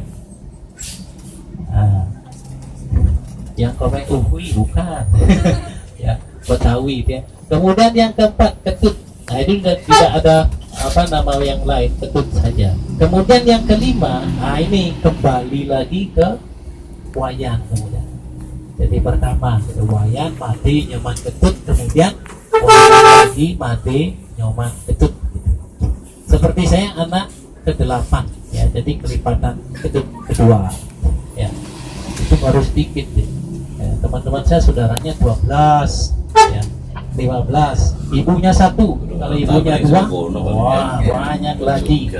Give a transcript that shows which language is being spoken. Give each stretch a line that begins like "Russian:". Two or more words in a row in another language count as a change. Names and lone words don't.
Indonesian: Nah, yang Komeng Uhui bukan. Ya, Betawi ya. Kemudian yang keempat Ketut. Nah itu tidak ada apa nama yang lain, Ketut saja. Kemudian yang kelima, nah ini kembali lagi ke Wayan kemudian. Jadi pertama Wayan, Made, Nyoman, Ketut, kemudian Wayan lagi, Made, Nyoman, Ketut. Seperti saya anak ke-8 ya, jadi kelipatan Ketut kedua ya. Itu baru sedikit ya. Teman-teman saya saudaranya 12 ya, 15, ibunya 1. Kalau ibunya 2, wah banyak lagi.